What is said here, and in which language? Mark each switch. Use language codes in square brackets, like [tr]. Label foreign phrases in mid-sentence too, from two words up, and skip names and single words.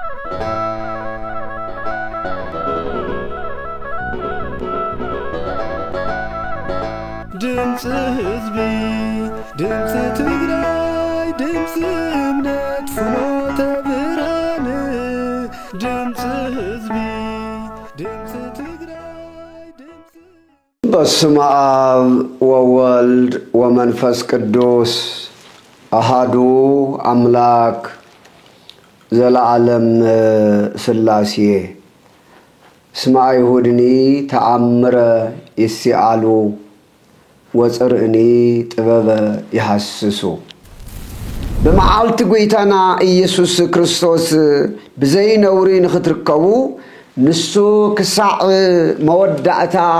[ti] ድምጽ ህዝቢ ድምጽ ትግራይ ድምጽ እምነት ፍኖተ ብርሃን ድምጽ ህዝቢ ድምጽ ትግራይ ድምጽ [gez] በስመ አብ ወወልድ ወመንፈስ ቅዱስ አሐዱ አምላክ ዘለዓለም ሥላሴ እስመ አይሁድኒ ተአምረ ይስአሉ ወጽርእኒ ጥበበ ይሐስሱ [ti] በመዓልቲ ጎይታና ኢየሱስ ክርስቶስ ብዘይ ነውሪ ንኽትርከቡ ንሱ ክሳዕ መወዳእታ